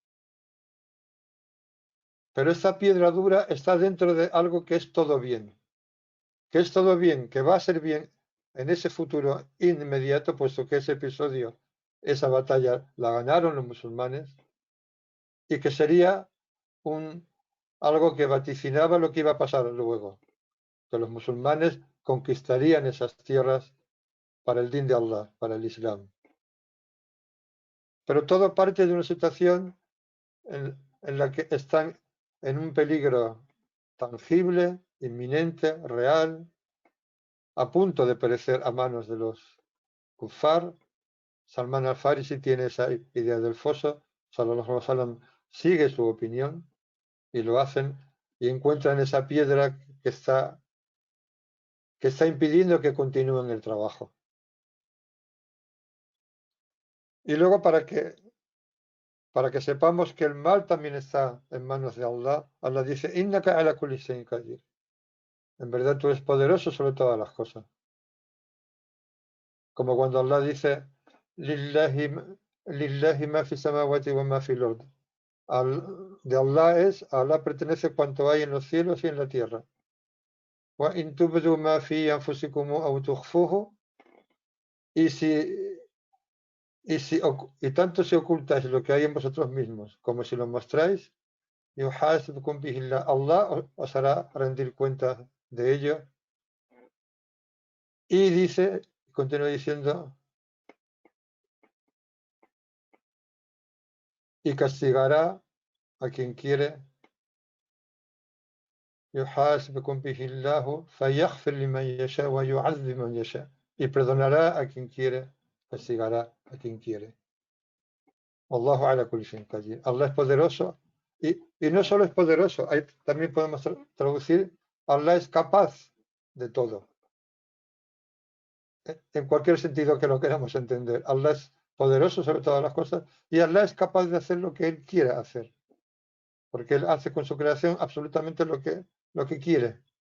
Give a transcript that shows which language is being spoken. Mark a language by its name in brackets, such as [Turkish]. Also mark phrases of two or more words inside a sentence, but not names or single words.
[Spanish] Pero esta piedra dura está dentro de algo que es todo bien, que va a ser bien en ese futuro inmediato, puesto que ese episodio, esa batalla la ganaron los musulmanes, y que sería algo que vaticinaba lo que iba a pasar luego, que los musulmanes conquistarían esas tierras para el din de Allah, para el Islam. Pero todo parte de una situación en la que están en un peligro tangible, inminente, real, a punto de perecer a manos de los kuffar. Salman al-Farisi tiene esa idea del foso, [Arabic] صلى الله عليه وسلم [Spanish] sigue su opinión y lo hacen, y encuentran esa piedra que está impidiendo que continúen el trabajo. Y luego para que sepamos que el mal también está en manos de Allah, Allah dice, [Arabic] إنك على كل شيء قدير. [Spanish] En verdad tú eres poderoso sobre todas las cosas. Como cuando Allah dice, [Arabic] لله، لله ما في السماوات وما في الأرض. [Spanish] De Allah Allah pertenece cuanto hay en los cielos y en la tierra. [Arabic] وإن تبدوا ما في أنفسكم أو تخفوه. [Spanish] Y y tanto si ocultáis lo que hay en vosotros mismos, como si lo mostráis, Allah os hará rendir cuenta de ello. Y dice, continúa diciendo, y castigará a quien quiere, y perdonará a quien quiere, castigará a quien quiere. [Arabic] والله على كل شيء قدير. [Spanish] Allah es poderoso, y no solo es poderoso, también podemos traducir, Allah es capaz de todo, en cualquier sentido que lo queramos entender. Allah es poderoso sobre todas las cosas, y Allah es capaz de hacer lo que Él quiera hacer, porque Él hace con su creación absolutamente lo que quiere.